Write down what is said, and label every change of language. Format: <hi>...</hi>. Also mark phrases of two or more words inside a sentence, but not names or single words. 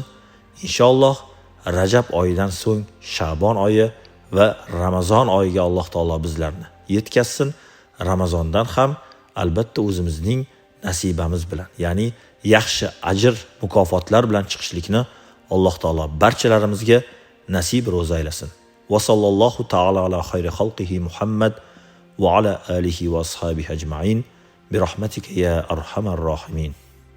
<uz>Inshaalloh Rajab oyidan so'ng Sha'bon oyi va Ramazon oyiga Alloh taolo bizlarni yetkazsin. Ramazondan ham albatta o'zimizning nasibamiz bilan, ya'ni yaxshi ajr, mukofotlar bilan chiqishlikni Alloh taolo barchalarimizga nasib ro'za aylasin.</uz> <ar>وصلى الله تعالى على خير خلقه محمد وعلى آله وأصحابه أجمعين برحمتك يا أرحم الراحمين.</ar>